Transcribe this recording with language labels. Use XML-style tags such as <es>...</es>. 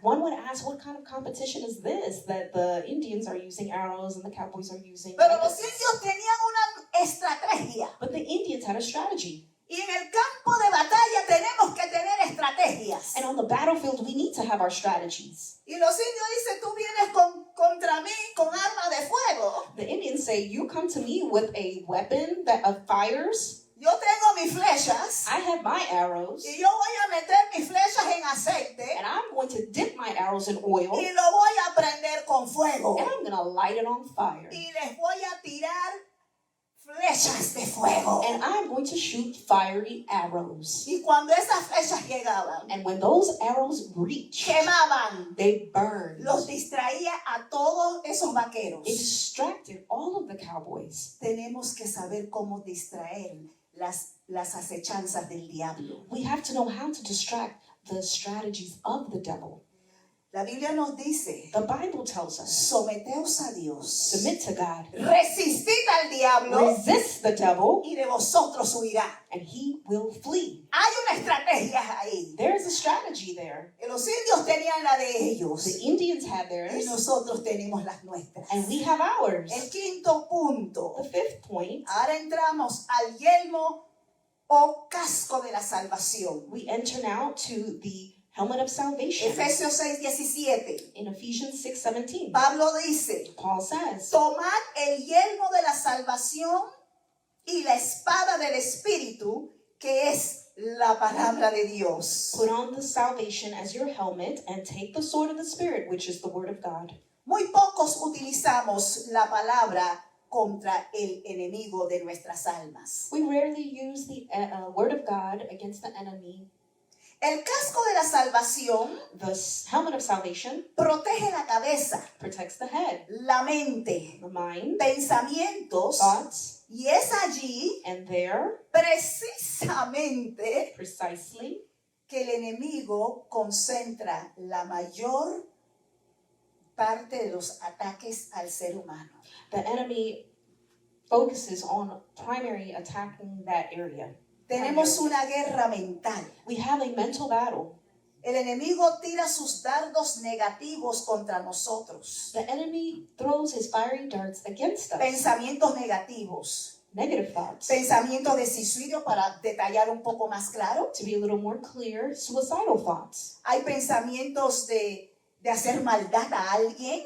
<en>what kind of competition is this that the Indians are using arrows and the cowboys are using</en> <es>Pero los</es> <en>weapons?</en> <es>indios tenían una estrategia.</es> <en>But the Indians had a strategy.</en> <es>Y en el campo de batalla tenemos que tener estrategias.</es> <en>And on the battlefield, we need to have our strategies.</en> <es>Y los indios dicen, tú vienes contra mí con armas de fuego.</es> <en>The Indians say, you come to me with a weapon that fires.</en> <es>Yo tengo mis flechas.</es> <en>I have my arrows.</en> <es>Y yo voy a meter mis flechas en aceite.</es> <en>And I'm going to dip my arrows in oil.</en> <es>Y lo voy a prender con fuego.</es> <en>And I'm going to light it on fire.</en> <es>Y les voy a tirar flechas de fuego.</es> <en>And I'm going to shoot fiery arrows.</en> <es>Y cuando esas flechas llegaban,</es> <en>And when those arrows reach,</en> <es>quemaban.</es> <en>they burn.</en> <es>Los distraía a todos esos vaqueros.</es> <en>It distracted all of the cowboys.</en> <es>Tenemos que saber cómo distraer las acechanzas del diablo.</es> <en>We have to know how to distract the strategies of the devil.</en> <es>La Biblia nos dice,</es> <en>The Bible tells us,</en> <es>someteos a Dios,</es> <en>submit to God,</en> <es>resistid al diablo</es> <en>resist the devil,</en> <es>y de vosotros huirá.</es> <en>and he will flee.</en> <es>Hay una estrategia ahí.</es> <en>There's a strategy there.</en> <es>Los indios tenían la de ellos</es> <en>The Indians had</en> <es>y</es> <en>theirs,</en> <es>nosotros tenemos las nuestras.</es> <en>and we have ours.</en> <es>El quinto punto.</es> <en>The fifth point,</en> <es>Ahora entramos al yelmo o casco de la salvación.</es> <en>we enter now to the helmet of salvation.</en> <es>Efesios 6:17.</es> <en>In Ephesians 6:17,</en> <es>Pablo dice,</es> <en>Paul says,</en> <es>tomad el yelmo de la salvación y la espada del Espíritu, que es la palabra de Dios.</es> <en>put on the salvation as your helmet and take the sword of the Spirit, which is the word of God.</en> <es>Muy pocos utilizamos la palabra contra el enemigo de nuestras almas.</es> <en>We rarely use the word of God against the enemy.</en> <es>El casco de la salvación</es> <en>The helmet of salvation</en> <es>protege la cabeza,</es> <en>protects the head,</en> <es>la mente,</es> <en>the mind,</en> <es>pensamientos,</es> <en>thoughts,</en> <es>y es allí</es> <en>and there,</en> <es>precisamente</es> <en>precisely,</en> <es>que el enemigo concentra la mayor parte de los ataques al ser humano.</es> <en>the enemy focuses on primary attacking that area.</en> <es>Tenemos una guerra mental.</es> <en>We have a mental battle.</en> <es>El enemigo tira sus dardos negativos contra nosotros.</es> <en>The enemy throws his fiery darts against us.</en> <es>Pensamientos negativos.</es> <en>Negative thoughts.</en> <es>Pensamientos de suicidio, para detallar un poco más claro.</es> <en>To be a little more clear, suicidal thoughts.</en> <es>Hay pensamientos de hacer maldad a alguien.</es>